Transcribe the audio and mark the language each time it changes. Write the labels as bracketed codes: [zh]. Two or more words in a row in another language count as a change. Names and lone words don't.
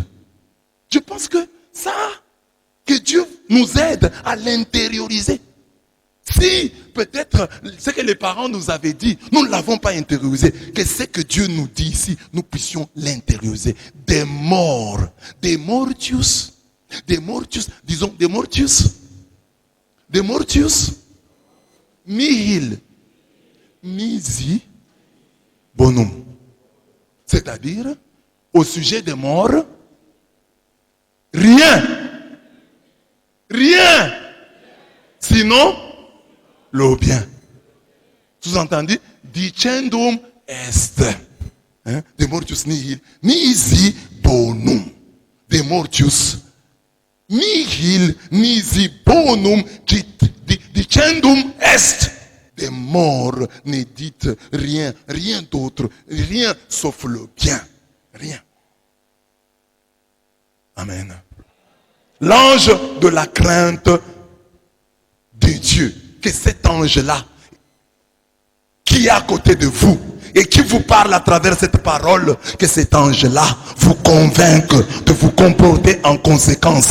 [fr] Je pense que ça, que Dieu nous aide à l'intérioriser. Si peut-être ce que les parents nous avaient dit, nous ne l'avons pas intériorisé, que ce que Dieu nous dit ici, nous puissions l'intérioriser. Des morts, des mortius, disons des [la] mortius, nihil, nisi, bonum. [fr] C'est-à-dire, au sujet des morts, rien, sinon le bien. Sous-entendu, [la] dicendum est. De mortius nihil, nisi bonum. De mortius nihil, nisi bonum, dicendum est. [fr] Des morts ne dites rien, rien d'autre, rien sauf le bien. Rien. Amen. L'ange de la crainte de Dieu, que cet ange-là, qui est à côté de vous, et qui vous parle à travers cette parole, que cet ange-là vous convainque de vous comporter en conséquence.